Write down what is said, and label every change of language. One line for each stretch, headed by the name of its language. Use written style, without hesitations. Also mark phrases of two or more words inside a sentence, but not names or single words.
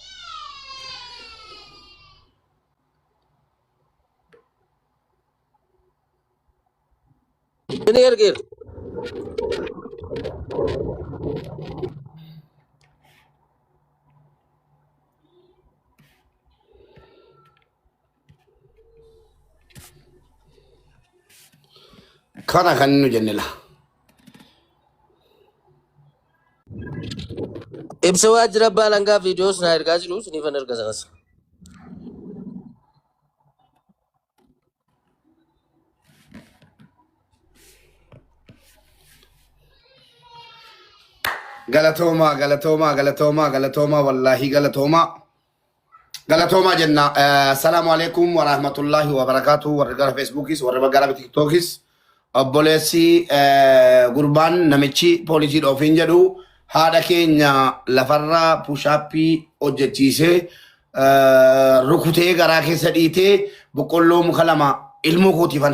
Oromo: Ini ergir. kana kan nu jennila Ibsa waajjira baalangaa viidiyoo sana ergaa jiru sunifan erga sanas. galatoma wallahi galatoma jenna
Arabic: السلام عليكم ورحمة الله وبركاته
Oromo: warra gara facebookis warra gara tiktokis obboleessi gurbaan namichi poolisii dhoofin jedhu haadha keenya lafarraa pushaappii hojjechiisee rukutee garaa keessa dhiitee boqqolloo muka lama ilmoo kootiifan